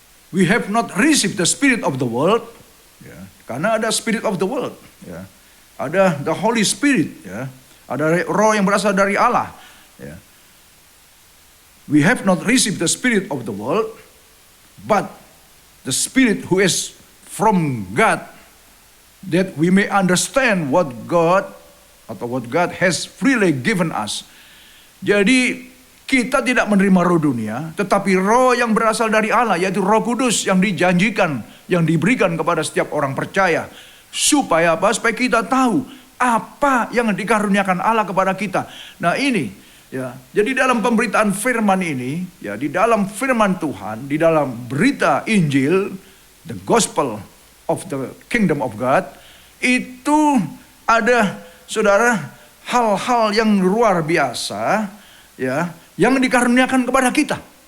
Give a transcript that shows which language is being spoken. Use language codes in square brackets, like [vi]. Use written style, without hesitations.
[en] We have not received the spirit of the world. [id] Ya. Karena ada [en] spirit of the world. [id] Ya. Ada [en] the Holy Spirit. [id] Ya. Ada roh yang berasal dari Allah. Ya. [en] We have not received the spirit of the world, but the spirit who is from God, that we may understand what God has freely given us. [id] Jadi kita tidak menerima roh dunia, tetapi roh yang berasal dari Allah, yaitu Roh Kudus yang dijanjikan, yang diberikan kepada setiap orang percaya. Supaya apa? Supaya kita tahu apa yang dikaruniakan Allah kepada kita. Nah ini, ya. Jadi dalam pemberitaan firman ini, ya, di dalam firman Tuhan, di dalam berita Injil, [en] the gospel of the kingdom of God, [id] itu ada, saudara, hal-hal yang luar biasa ya yang dikaruniakan kepada kita.